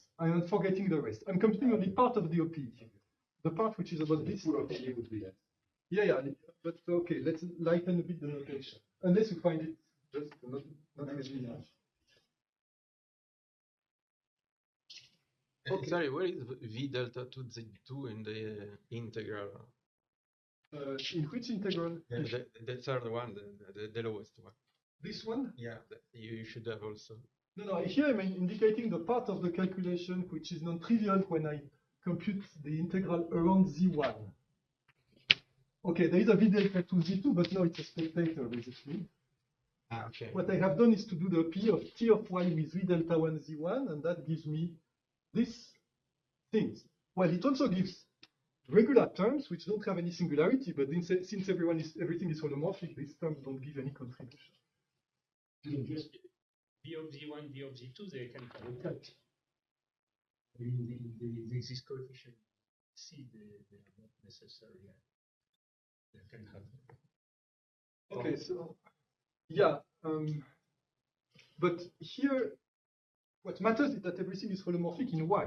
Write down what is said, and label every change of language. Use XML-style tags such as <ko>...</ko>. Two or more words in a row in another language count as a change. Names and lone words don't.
<en>I am forgetting the rest. I'm computing only part of the OP. The part which is about this. Would be that. Yeah, but okay, let's lighten a bit the notation. Unless you find it just not easy enough. Okay. Sorry, where is v delta 2 z2 in the integral? In which integral? The third one, the lowest one. This one? Yeah, you should have also. No, here I'm indicating the part of the calculation which is non-trivial when I compute the integral around z1. Okay, there is a v delta 2 z2, but no, it's a spectator basically. Okay. What I have done is to do the p of t of y with v delta 1 z1, and that gives me these things. Well, it also gives regular terms which don't have any singularity, but since everything is holomorphic, these terms don't give any contribution. Just v of z1, v of z2, they can have a cut. I mean, this coefficient c, they are not necessarily. They can have. Okay, so yeah, but here, what matters is that everything is holomorphic in y.</en>